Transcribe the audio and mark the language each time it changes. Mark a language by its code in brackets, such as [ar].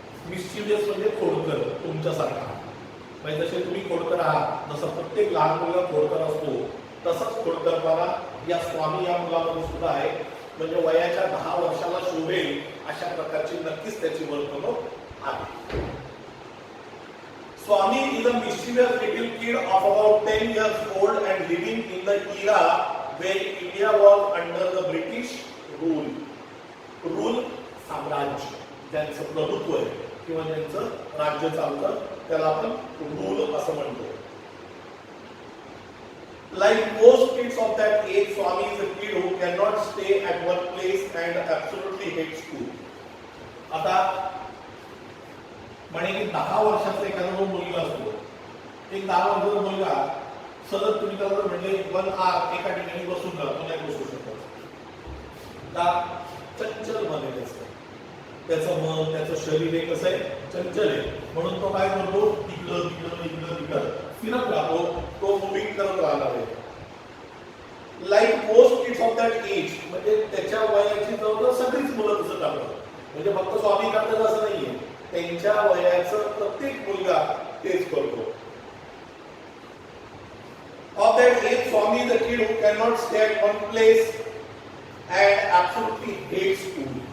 [mr] मिस्चिवियस म्हणजे खोडकर, तुमच्यासारखा. म्हणजे जसे तुम्ही खोडकर आहात, जसं प्रत्येक लहान मुलगा खोडकर असतो, तसंच खोडकरपणा या स्वामी या मुलामध्ये सुद्धा आहे. म्हणजे वयाच्या 10 वर्षाला शोभेल अशा प्रकारची नक्कीच त्याची वर्तणूक आहे. [en] Swami is a mischievous little kid of about 10 years old and living in the era where India was under the British rule. [mr] Rule साम्राज्य, ज्यांचं प्रभुत्व आहे किंवा ज्यांचं राज्य चालतं त्याला आपण रूल असं म्हणतो. [en] Like most kids of that age, Swami is a kid who cannot stay at one place and absolutely hates school. [mr] आता म्हणे की 10 वर्षाचा एखादा जो मुलगा असतो, एक 10 वर्षाचा मुलगा सतत तुम्ही त्याला म्हणले 1 hour एका ठिकाणी बसून राहा, तो नाही बसू शकत. का? चंचल मन आहे त्याचं. त्याचं मन, त्याचं शरीर हे कसं आहे? चंचल आहे. म्हणून तो काय करतो? इकडं तिकडं फिरत राहतो, तो मुव्हिंग करत राहणार आहे. [en] like most kids of that age, [mr] म्हणजे त्याच्या वयाची जवळ सगळीच मुलं तसं करतात. म्हणजे फक्त स्वामी करतात असं नाहीये, त्यांच्या वयाचं प्रत्येक मुलगा तेच करतो. [en] Of that age, Swami is a kid who cannot stay at one place and absolutely hates school.